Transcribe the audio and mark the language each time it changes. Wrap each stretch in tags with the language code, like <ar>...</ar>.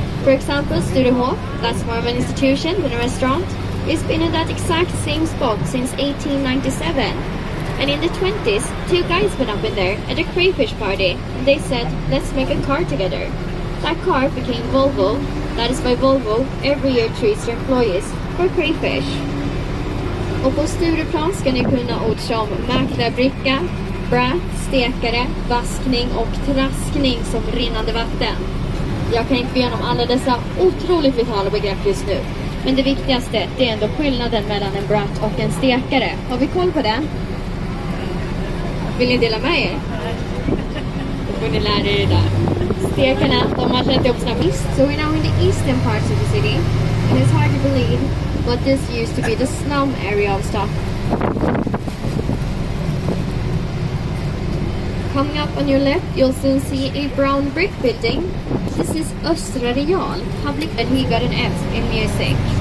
<en>For example, Sturehof, that's more of an institution than a restaurant, has been in that exact same spot since 1897. And in the 20s, two guys went up in there at a crayfish party, and they said, let's make a car together. That car became Volvo. That is why Volvo every year treats their employees for crayfish.</en> <sv>Och på Stureplan ska ni kunna ord som mäklarbricka, brat, stekare, vaskning och traskning som rinnande vatten. Jag kan inte gå igenom alla dessa otroligt vitala begrepp just nu. Men det viktigaste, det är ändå skillnaden mellan en brat och en stekare. Har vi koll på det? Vill ni dela med er? Då får ni lära er det där. Stekarna, de har känt ihop sina mist.</sv> <en>So we're now in the eastern parts of the city. And it's hard to believe, but this used to be the slum area of Stockholm. Coming up on your left, you'll soon see a brown brick building. This is Östra Real, public, and he got an F in music.</en>